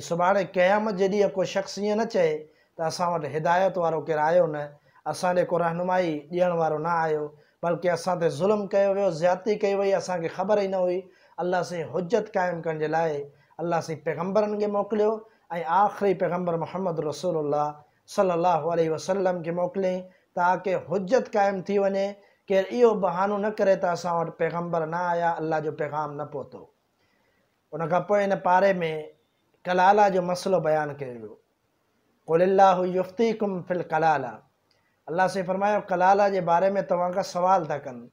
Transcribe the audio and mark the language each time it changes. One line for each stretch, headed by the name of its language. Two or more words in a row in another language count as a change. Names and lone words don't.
Sindhi: सुभाणे क़यामत जे ॾींहुं को शख़्स ईअं न चए त असां वटि हिदायत वारो केरु आयो न, असां ॾे को रहनुमाई ॾियण वारो न आयो, बल्कि असां ते ज़ुल्म कयो वियो, ज़्यादती कई वई, असांखे ख़बर ई न हुई। अल्लाह साईं हुज्जत क़ाइमु करण जे लाइ अल्लाह साईं पैगंबरनि खे मोकिलियो ऐं आख़िरी पैगंबर मुहम्मद रसूलुल्लाह
Arabic: صلى الله عليه وسلم
Sindhi: खे मोकिलियईं ताकि हुज्जत क़ाइमु थी वञे। केरु इहो बहानो न करे त असां वटि पैगंबर न आया, अल्लाह जो पैगाम न पहुतो। उन खां पोइ इन पारे में कलाला जो मसइलो बयानु कयो वियो।
Arabic: قل الله يفتيكم في الكلالة.
Sindhi: अल्लाह से फरमायो कलाला जे बारे में तव्हां खां सवाल था कनि।